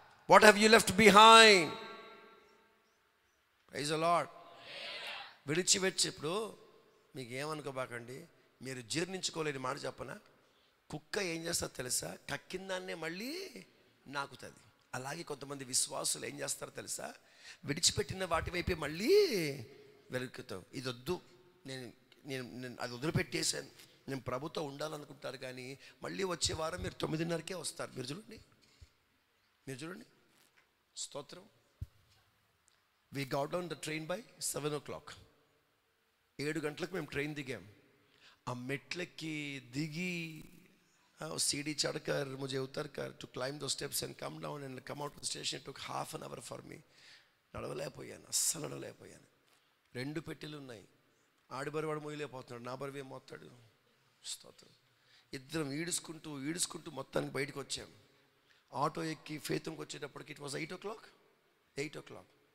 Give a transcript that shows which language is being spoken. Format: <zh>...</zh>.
<en>What have you left behind? Praise the Lord.</en> <te>విడిచి వచ్చి ఇప్పుడు మీకు ఏమనుకోబాకండి, మీరు జీర్ణించుకోలేని మాట చెప్పనా? కుక్క ఏం చేస్తారు తెలుసా? కక్కిన దాన్నే మళ్ళీ నాకుతుంది. అలాగే కొంతమంది విశ్వాసులు ఏం చేస్తారో తెలుసా? విడిచిపెట్టిన వాటి వైపే మళ్ళీ వెలుగుతావు. ఇది వద్దు, నేను అది వదిలిపెట్టేసాను, నేను ప్రభుతో ఉండాలనుకుంటారు, కానీ మళ్ళీ వచ్చే వారం మీరు 9:30కే వస్తారు. మీరు చూడండి. స్తోత్రం.</te> <en>We got down the train by 7 o'clock.</en> <te>7 గంటలకు మేము ట్రైన్ దిగాం. ఆ మెట్లకి దిగి</te> <hi>सीढ़ी चढ़कर मुझे उतरकर</hi> <en>to climb those steps and come down and come out of the station, it took half an hour for me.</en> <te>నడవలేకపోయాను, అస్సలు నడవలేకపోయాను. 2 పెట్టెలు ఉన్నాయి. ఆడిబరివాడు మొయ్యలేకపోతున్నాడు, నా బరువు ఏం మోస్తాడు? స్తోత్రం. ఇద్దరం ఈడుచుకుంటూ మొత్తానికి బయటకు వచ్చాం. ఆటో ఎక్కి ఫేతంకి వచ్చేటప్పటికి</te> <en>It was 8 o'clock. 8 o'clock.</en>